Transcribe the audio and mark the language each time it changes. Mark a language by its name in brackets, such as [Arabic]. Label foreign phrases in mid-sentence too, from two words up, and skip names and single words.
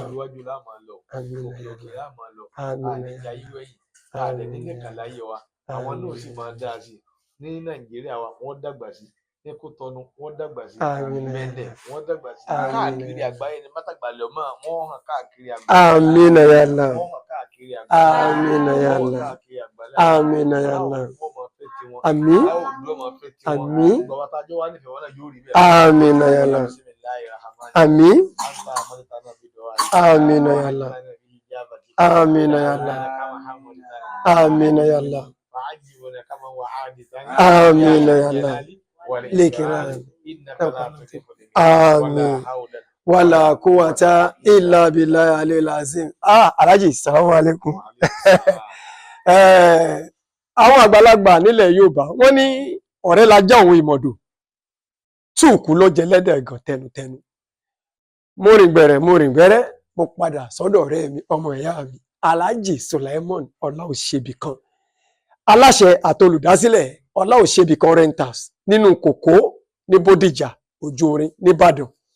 [Yoruba] iwájú la máa lọ òkè la máa lọ àníjà yíwẹ́ yìí àdẹ̀ nílẹ̀ kan láyé wa àwọn náà sì máa dá sí ní Nàìjíríà wa wọ́n dàgbà sí ní Kútọ́nù wọ́n dàgbà sí Bẹ̀nẹ̀ wọ́n dàgbà sí káàkiri àgbáyé ní Matagbamole wọ́n hàn káàkiri àgbáyé [Arabic] آمين يا الله [Yoruba] wọ́n hàn káàkiri àgbáyé [Arabic] آمين يا الله آمين يا الله آمين آمين آمين يا الله آمين آمين يا الله آمين يا الله آمين يا الله آمين يا الله لكرام آمين ولا قوة إلا بالله العلي العظيم الحاج سلام عليكم. [Yoruba] Àwọn àgbàlagbà nílẹ̀ Yorùbá wọ́n ní ọ̀rẹ́ la já òun ìmọ̀dò túùkù ló jẹ lẹ́dẹ̀ gan tẹnutẹnu. Mo rìn gbẹ̀rẹ̀ mo padà sọ́dọ̀ ọ̀rẹ́ mi ọmọ ìyá mi Alhaji SULAIMON OLAOSEBIKAN aláṣẹ àtolùdásílẹ̀ OLAOSEBIKAN rentals nínú kòkó ní Bódìjà ojú orin nìbàdàn.